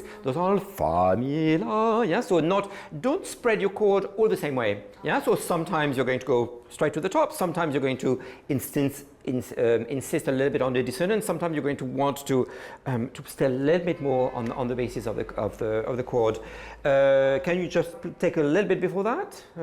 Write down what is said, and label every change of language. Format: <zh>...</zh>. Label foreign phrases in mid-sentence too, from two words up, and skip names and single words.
<en>Do sol fa mi la. Yeah, so don't spread your chord all the same way. Yeah, so sometimes you're going to go straight to the top. Sometimes you're going to insist a little bit on the dissonance. Sometimes you're going to want to stay a little bit more on the basis of the chord. Can you just take a little bit before that?</en>